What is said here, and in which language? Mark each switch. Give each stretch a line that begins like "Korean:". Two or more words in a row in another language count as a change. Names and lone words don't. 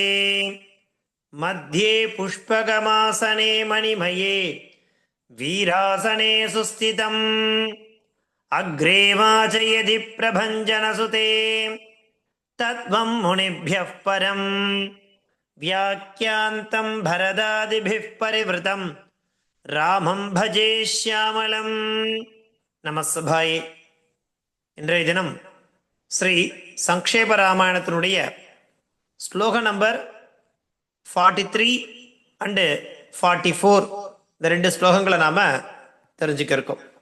Sanskrit: मध्ये पुष्पकमासने मणिमये वीरासने सुस्थितम् अग्रे वाचयति प्रभञ्जनसुते तत्त्वं मुनिभ्यः परं व्याख्यान्तं भरदादिभिः परिवृतं रामं भजे श्यामलं நமஸ்தபாயே.
Tamil: இன்றைய தினம் ஸ்ரீ சங்கேப ராமாயணத்தினுடைய ஸ்லோக நம்பர் 43 அண்டு 44 இந்த ரெண்டு ஸ்லோகங்களை நாம தெரிஞ்சுக்க இருக்கோம்.